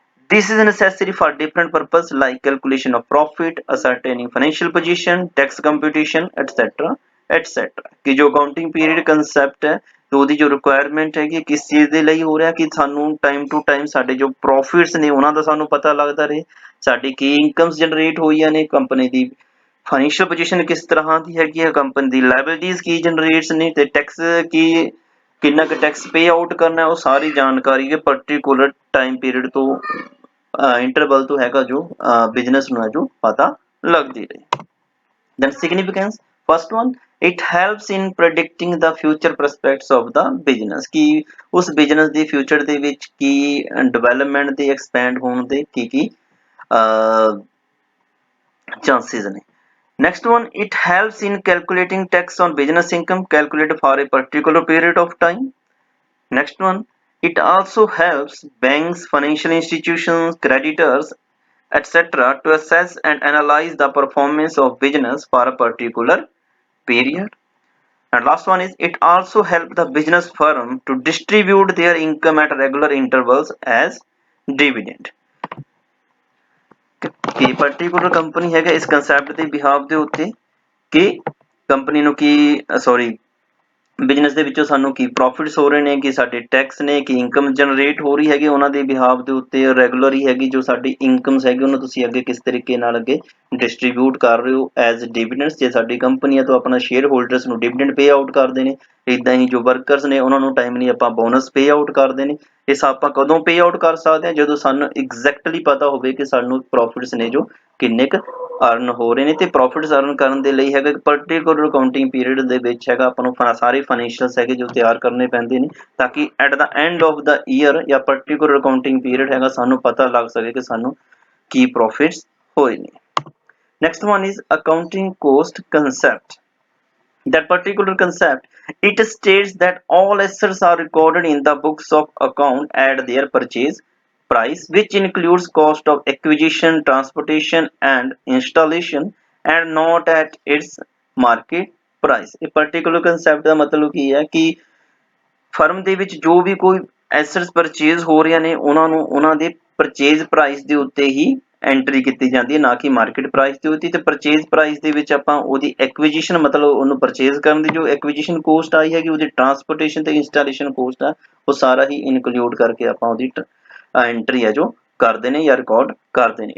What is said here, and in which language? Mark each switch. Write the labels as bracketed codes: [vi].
[en] This is necessary for different purposes like calculation of profit, ascertaining financial position, tax computation, etc. etc. [pa] कि जो accounting period concept है तो ਉਹਦੀ ਜੋ requirement ਹੈ ਕਿ ਕਿਸ ਚੀਜ਼ ਦੇ ਲਈ ਹੋ ਰਿਹਾ ਕਿ ਸਾਨੂੰ ਟਾਈਮ ਟੂ ਟਾਈਮ ਸਾਡੇ ਜੋ ਪ੍ਰੋਫਿਟਸ ਨੇ ਉਹਨਾਂ ਦਾ ਸਾਨੂੰ ਪਤਾ ਲੱਗਦਾ ਰਹੇ, ਸਾਡੀ ਕੀ ਇਨਕਮਸ ਜਨਰੇਟ ਹੋਈਆਂ ਨੇ, ਕੰਪਨੀ ਦੀ ਫਾਈਨੈਂਸ਼ੀਅਲ ਪੋਜੀਸ਼ਨ ਕਿਸ ਤਰ੍ਹਾਂ ਦੀ ਹੈਗੀ ਹੈ, ਕੰਪਨੀ ਦੀ ਲਾਇਬਿਲਿਟੀਜ਼ ਕੀ ਜਨਰੇਟਸ ਨੇ ਤੇ ਟੈਕਸ ਕੀ ਕਿੰਨਾ ਕੁ ਟੈਕਸ ਪੇ ਆਊਟ ਕਰਨਾ, ਉਹ ਸਾਰੀ ਜਾਣਕਾਰੀ ਹੈ ਪਰਟੀਕੂਲਰ ਟਾਈਮ ਪੀਰੀਅਡ ਤੋਂ ਇੰਟਰਵਲ ਤੋਂ ਹੈਗਾ ਜੋ ਬਿਜ਼ਨਸ ਨੂੰ ਹੈ ਜੋ ਪਤਾ ਲੱਗਦੀ ਰਹੇ। [en] then significance first one, it helps in predicting the future prospects of the business [pa] ਕਿ ਉਸ ਬਿਜ਼ਨਸ ਦੇ ਫਿਊਚਰ ਦੇ ਵਿੱਚ ਕੀ ਡਿਵੈਲਪਮੈਂਟ ਦੇ ਐਕਸਪੈਂਡ ਹੋਣ ਦੇ ਕੀ ਚਾਂਸਸ ਨੇ। [en] next one, it helps in calculating tax on business income calculated for a particular period of time. next one, it also helps banks, financial institutions, creditors, etc. to assess and analyze the performance of business for a particular period. And last one is it also helps the business firm to distribute their income at regular intervals as dividend. [pa] ਕਿ particular company ਹੈਗਾ ਇਸ concept ਦੇ behalf ਦੇ ਉੱਤੇ ਕਿ company ਨੂੰ ਕੀ business ਦੇ ਵਿੱਚੋਂ ਸਾਨੂੰ ਕੀ ਪ੍ਰੋਫਿਟਸ ਹੋ ਰਹੇ ਨੇ, ਕਿ ਸਾਡੇ ਟੈਕਸ ਨੇ, ਕਿ ਇਨਕਮ ਜਨਰੇਟ ਹੋ ਰਹੀ ਹੈਗੀ ਉਹਨਾਂ ਦੇ ਬਿਹਾਫ ਦੇ ਉੱਤੇ ਰੈਗੂਲਰ ਹੀ ਹੈਗੀ ਜੋ ਸਾਡੀ ਇਨਕਮਸ ਹੈਗੀ ਉਹਨੂੰ ਤੁਸੀਂ ਅੱਗੇ ਕਿਸ ਤਰੀਕੇ ਨਾਲ ਅੱਗੇ ਡਿਸਟਰੀਬਿਊਟ ਕਰ ਰਹੇ ਹੋ ਐਜ਼ ਡਿਵੀਡੈਂਡਸ। ਜੇ ਸਾਡੀ ਕੰਪਨੀ ਹੈ ਤਾਂ ਆਪਣਾ ਸ਼ੇਅਰ ਹੋਲਡਰਸ ਨੂੰ ਡਿਵੀਡੈਂਡ ਪੇ ਆਊਟ ਕਰਦੇ ਨੇ, ਇੱਦਾਂ ਹੀ ਜੋ ਵਰਕਰਸ ਨੇ ਉਹਨਾਂ ਨੂੰ ਟਾਈਮਲੀ ਆਪਾਂ ਬੋਨਸ ਪੇ ਆਊਟ ਕਰਦੇ ਨੇ। ਇਸ ਆਪਾਂ ਕਦੋਂ ਪੇ ਆਊਟ ਕਰ ਸਕਦੇ ਹਾਂ ਜਦੋਂ ਸਾਨੂੰ ਐਗਜ਼ੈਕਟਲੀ ਪਤਾ ਹੋਵੇ ਕਿ ਸਾਨੂੰ ਪ੍ਰੋਫਿਟਸ ਨੇ ਜੋ ਕਿੰਨੇ ਕੁ ਅਰਨ ਹੋ ਰਹੇ ਨੇ ਤੇ ਪ੍ਰੋਫਿਟਸ ਅਰਨ ਕਰਨ ਦੇ ਲਈ ਹੈਗਾ ਪਰਟੀਕੂਲਰ ਅਕਾਊਂਟਿੰਗ ਪੀਰੀਅਡ ਦੇ ਵਿੱਚ ਹੈਗਾ ਆਪਾਂ ਨੂੰ ਸਾਰੇ ਫਾਈਨੈਂਸ਼ੀਅਲਸ ਹੈਗੇ ਜੋ ਤਿਆਰ ਕਰਨੇ ਪੈਂਦੇ ਨੇ ਤਾਂ ਕਿ [en] at the end of the year [pa] ਜਾਂ ਪਰਟੀਕੂਲਰ ਅਕਾਊਂਟਿੰਗ ਪੀਰੀਅਡ ਹੈਗਾ ਸਾਨੂੰ ਪਤਾ ਲੱਗ ਸਕੇ ਕਿ ਸਾਨੂੰ ਕੀ ਪ੍ਰੋਫਿਟਸ ਹੋਏ ਨੇ। [en] next one is accounting cost concept. That particular concept it states that all assets are recorded in the books of account at their purchase price, which includes cost of acquisition, transportation and installation, and not at its market price. [pa] ਇਹ particular concept ਦਾ ਮਤਲਬ ਕੀ ਹੈ ਕਿ firm ਦੇ ਵਿੱਚ ਜੋ ਵੀ ਕੋਈ assets purchase ਹੋ ਰਹੀਆਂ ਨੇ ਉਹਨਾਂ ਨੂੰ ਉਹਨਾਂ ਦੇ ਪਰਚੇਜ਼ ਪ੍ਰਾਈਸ ਦੇ ਉੱਤੇ ਹੀ ਐਂਟਰੀ ਕੀਤੀ ਜਾਂਦੀ ਹੈ, ਨਾ ਕਿ ਮਾਰਕੀਟ ਪ੍ਰਾਈਸ ਦੇ ਉੱਤੇ। ਤੇ ਪਰਚੇਜ਼ ਪ੍ਰਾਈਸ ਦੇ ਵਿੱਚ ਆਪਾਂ ਉਹਦੀ ਐਕੁਜੀਸ਼ਨ ਮਤਲਬ ਉਹਨੂੰ ਪਰਚੇਜ਼ ਕਰਨ ਦੀ ਜੋ ਐਕੁਜੀਸ਼ਨ ਕੋਸਟ ਆਈ ਹੈਗੀ ਉਹਦੀ ਟਰਾਂਸਪੋਰਟੇਸ਼ਨ ਤੇ ਇੰਸਟਾਲੇਸ਼ਨ ਕੋਸਟ ਆ ਉਹ ਸਾਰਾ ਹੀ ਇਨਕਲੂਡ ਕਰਕੇ ਆਪਾਂ ਉਹਦੀ ਐਂਟਰੀ ਹੈ ਜੋ ਕਰਦੇ ਨੇ ਜਾਂ ਰਿਕਾਰਡ ਕਰਦੇ ਨੇ।